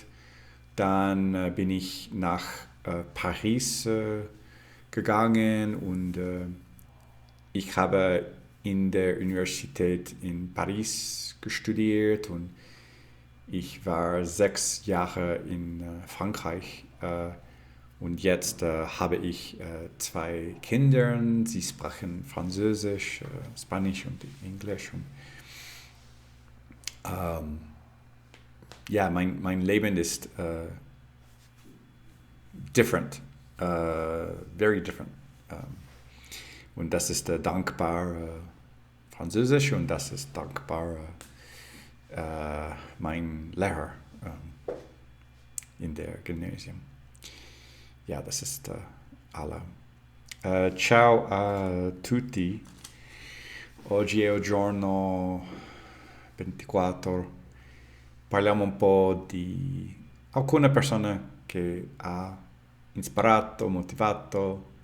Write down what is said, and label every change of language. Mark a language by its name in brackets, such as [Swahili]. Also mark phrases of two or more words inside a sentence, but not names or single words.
[German] Dann bin ich nach Paris gegangen und ich habe in der Universität in Paris studiert und ich war 6 Jahre in Frankreich. Und jetzt habe ich 2 Kinder, sie sprechen Französisch, Spanisch und Englisch. Und, ja, mein Leben ist [English] different, very different. [German] Und das ist dankbar Französisch und das ist dankbar mein Lehrer in der Gymnasium. Ja, das ist alle. [Italian] Ciao a tutti. Oggi è il giorno 24. Parliamo un po' di alcune persone che ha ispirato, motivato.